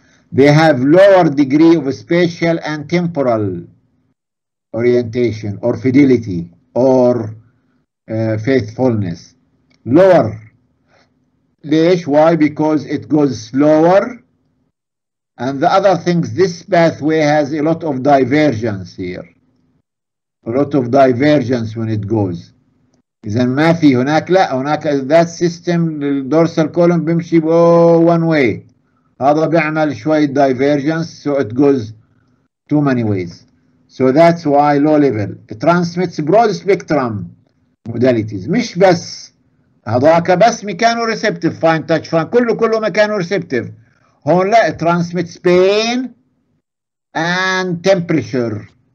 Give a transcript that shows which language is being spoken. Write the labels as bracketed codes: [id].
[en] They have lower degree of spatial and temporal orientation or fidelity or faithfulness. Lower. [ar] ليش? [en] Why? Because it goes slower, and the other things, this pathway has a lot of divergence here. A lot of divergence when it goes. [ar] إذا ما في هناك، لا هناك [en] that system [ar] الدورسال column بيمشي [en] one way. [ar] هذا بيعمل شوية [en] divergence, so it goes too many ways. So that's why low level. It transmits broad spectrum modalities. [ar] مش بس هذاك بس ميكانو ريسبتيف فاين تاتش فاين كله ميكانو ريسبتيف. هون لا [en] it transmits pain and temperature.